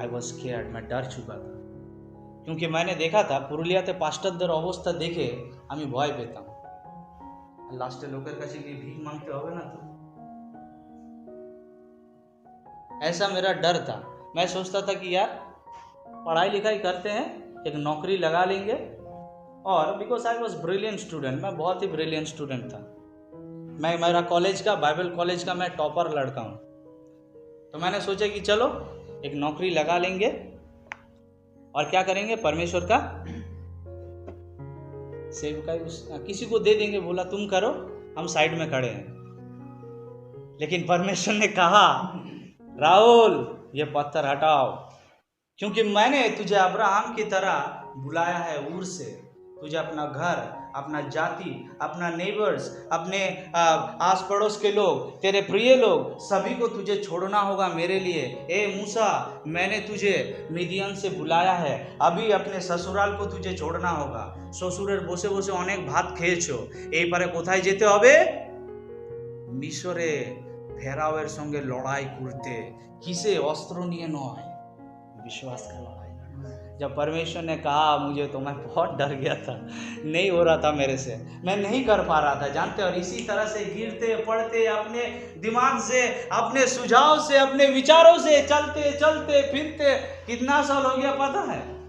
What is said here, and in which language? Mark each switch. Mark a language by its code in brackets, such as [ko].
[en] I was scared, [hi] मैं डर चुका था, क्योंकि मैंने देखा था पुरुलियाते पास्टरদের [bn] অবস্থা দেখে আমি ভয় পেতাম। লাস্টে লোকের কাছে গিয়ে ভিক मांगते হবে না তো? [hi] ऐसा मेरा डर था। मैं सोचता था कि यार पढ़ाई लिखाई करते हैं, एक नौकरी लगा लेंगे, और [en] because I was brilliant student, [hi] मैं बहुत ही ब्रिलियंट स्टूडेंट था। मेरा कॉलेज का, बाइबल कॉलेज का मैं टॉपर लड़का हूँ। तो मैंने सोचा कि चलो एक नौकरी लगा लेंगे और क्या करेंगे, परमेश्वर का सेवकाई किसी को दे देंगे। बोला तुम करो, हम साइड में खड़े हैं। लेकिन परमेश्वर ने कहा, राहुल ये पत्थर हटाओ, क्योंकि मैंने तुझे अब्राहम की तरह बुलाया है ऊर से। तुझे अपना घर, अपना जाति, अपना नेबर्स, अपने आस पड़ोस के लोग, तेरे प्रिय लोग, सभी को तुझे छोड़ना होगा मेरे लिए। ए मूसा, मैंने तुझे मिदियन से बुलाया है, अभी अपने ससुराल को तुझे छोड़ना होगा। [bn] শ্বশুরের বসে বসে অনেক ভাত খেয়েছো, এইবারে কোথায় যেতে হবে? মিশরে ফেরাওয়ের সঙ্গে লড়াই করতে। কিসে? অস্ত্র নিয়ে নয়, [hi] विश्वास का लड़ाई। जब परमेश्वर ने कहा मुझे, तो मैं बहुत डर गया था, नहीं हो रहा था मेरे से, मैं नहीं कर पा रहा था, जानते। और इसी तरह से गिरते पड़ते, अपने दिमाग से, अपने सुझाव से, अपने विचारों से चलते चलते फिरते कितना साल हो गया पता है?